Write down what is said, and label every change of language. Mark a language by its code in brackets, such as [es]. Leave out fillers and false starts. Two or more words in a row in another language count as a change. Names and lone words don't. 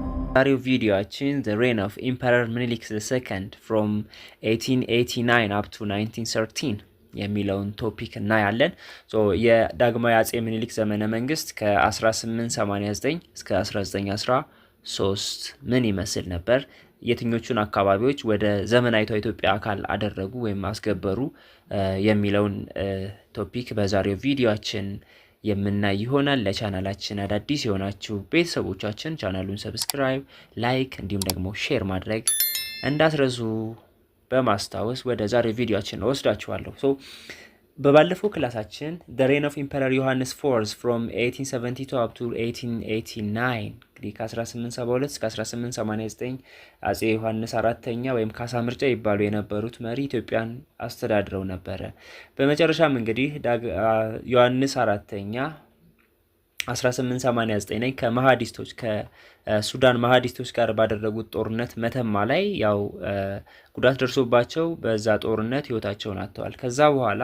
[am] ዛሬው ቪዲዮአችን [en] The Reign of Emperor Menelik II from 1889 up to 1913 [am] የሚለውን ቶፒክ እናያለን። የዳግማዊ አጼ ምኒልክ ዘመነ መንግስት ከ1889 እስከ 1913 ምን ይመስል ነበር? የትኞቹን አካባቢዎች ወደ ዘመናዊቷ ኢትዮጵያ አካል አደረጉ ወይም አስገበሩ የሚለውን ቶፒክ በዛሬው ቪዲዮአችን የምናይ ይሆናል። ለቻናላችን አዳዲስ የሆናችሁ ቤተሰቦቻችን ቻናሉን ሰብስክራይብ፣ ላይክ እንዲሁም ደግሞ ሼር ማድረግ እንዳትረሱ በማስታወስ ወደ ዛሬው ቪዲዮአችን ወስዳችኋለሁ። በባለፈው ክላሳችን [en] The Reign of Emperor Yohannes IV from 1872 up to 1889 [am] እንግዲህ ከ1872 እስከ 1889 አጼ ዮሐንስ አራተኛ ወይም ካሳ ምርጫ ይባሉ የነበሩት መሪ ኢትዮጵያን አስተዳድረው ነበረ። በመጨረሻም እንግዲህ ዮሐንስ አራተኛ 1889 ከመሃዲስቶች ከሱዳን መሃዲስቶች ጋር ባደረጉት ጦርነት መተማ ላይ ያው ጉዳት ደርሶባቸው በዛ ጦርነት ህይወታቸውን አጥተዋል። ከዛ በኋላ